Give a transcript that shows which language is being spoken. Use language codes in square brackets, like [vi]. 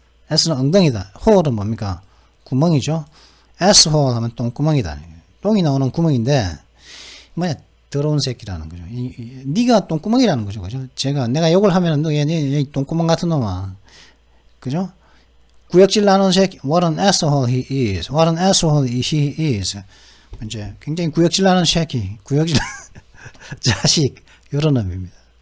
[ko] s는 엉덩이다. hole은 뭡니까? 구멍이죠. asshole 하면 똥구멍이다. 똥이 나오는 구멍인데, 뭐야, 더러운 새끼라는 거죠. 네가 똥구멍이라는 거죠. 그죠? 내가 욕을 하면, 얘 똥구멍 같은 놈아. 그죠? 구역질 나는 새끼, [en] what an asshole he is. what an asshole he is. [ko] 이제 굉장히 구역질 나는 새끼, 구역질 자식, 이런 의미입니다.